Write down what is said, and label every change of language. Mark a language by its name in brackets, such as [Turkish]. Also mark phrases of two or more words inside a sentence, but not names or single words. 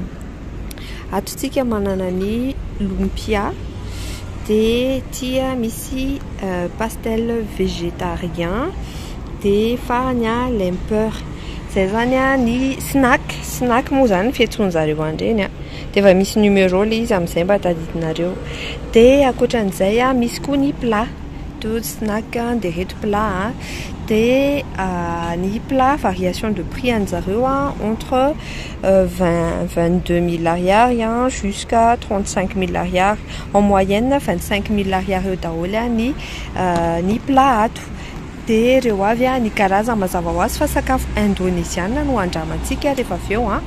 [Malagasy] Ato tsika manana ny lumpia dia tia misy [French] pastel végétarien [Malagasy] dia farany lempeur. Zay zany ny snack moa zany fiantsoan'zareo andreny dia efa misy numéro le izy amin'izay mba taditinareo. Dia ankoatran'izay misy koa ny [French] plat de snack [Malagasy] dia reto plat dia ny [French] plat variation de prix [Malagasy] an'zareo entre 22 000 ariary jusqu'à 35 000 ariary, [French] en moyenne [Malagasy] 25 000 ariary eo daholo ny plat ato. dia ireo avy ny karazana mazava ho azy fa sakafo indonesiana no andramantsika rehefa avy eo a.